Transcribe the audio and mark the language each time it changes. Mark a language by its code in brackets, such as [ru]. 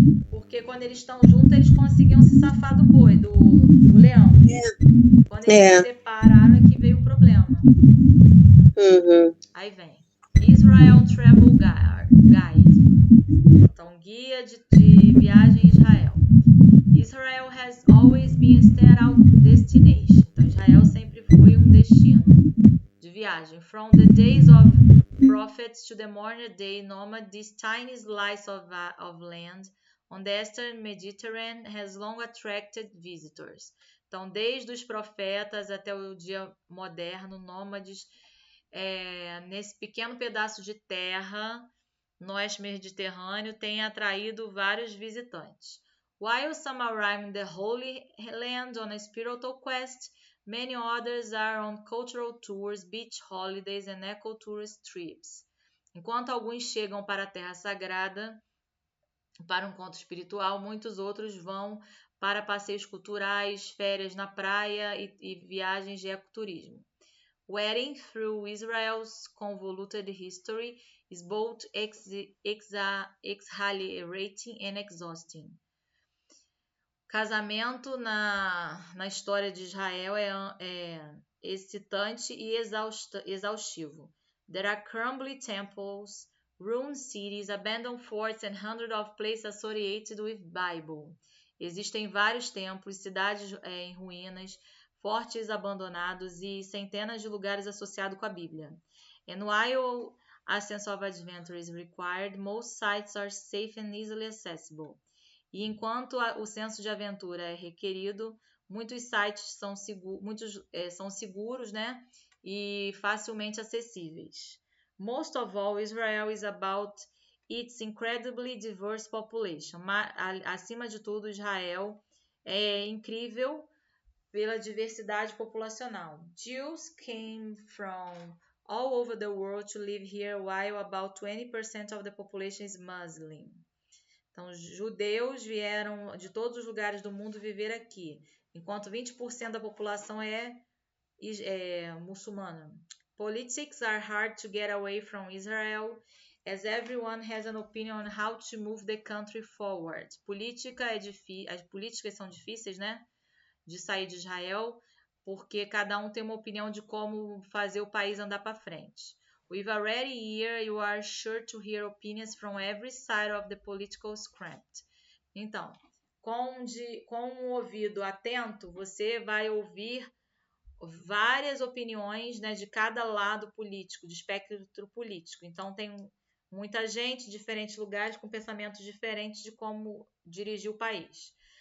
[pt] Porque quando eles estão juntos, eles conseguiam se safar do boi, do leão. Quando eles se separaram é que veio o problema. Aí vem Israel [en] Travel Guide. [pt] Então, guia de viagem em Israel. [en] Israel has always been a standout destination. [pt] Então, Israel sempre foi um destino de viagem. [en] From the days of prophets to the modern day nomad, this tiny slice of land on the eastern Mediterranean has long attracted visitors. [pt] Então, desde os profetas até o dia moderno, nômades, nesse pequeno pedaço de terra no oeste mediterrâneo, tem atraído vários visitantes. [en] While some arrive in the Holy Land on a spiritual quest, many others are on cultural tours, beach holidays and eco-tourist trips. [pt] Enquanto alguns chegam para a Terra Sagrada para um encontro espiritual, muitos outros vão para passeios culturais, férias na praia e viagens de ecoturismo. [en] Wading through Israel's convoluted history is both exhilarating and exhausting. [pt] Casamento na história de Israel é excitante e exaustivo. [en] There are crumbling temples, ruined cities, abandoned forts and hundreds of places associated with Bible. [pt] Existem vários templos, cidades em ruínas, fortes abandonados e centenas de lugares associados com a Bíblia. [en] And while a sense of adventure is required, most sites are safe and easily accessible. [pt] E enquanto o senso de aventura é requerido, muitos sites são seguros, né, e facilmente acessíveis. [en] Most of all, Israel is about its incredibly diverse population. [pt] Acima de tudo, Israel é incrível pela diversidade populacional. [en] Jews came from all over the world to live here, while about 20% of the population is Muslim. [pt] Então, judeus vieram de todos os lugares do mundo viver aqui, enquanto 20% da população é muçulmana. [en] Politics are hard to get away from Israel, as everyone has an opinion on how to move the country forward. [pt] As políticas são difíceis, né, de sair de Israel, porque cada um tem uma opinião de como fazer o país andar para frente. [en] With a ready ear, you are sure to hear opinions from every side of the political script. [pt] Então, com um ouvido atento, você vai ouvir várias opiniões, né, de cada lado político, de espectro político. Então, tem muita gente de diferentes lugares com pensamentos diferentes de como dirigir o país.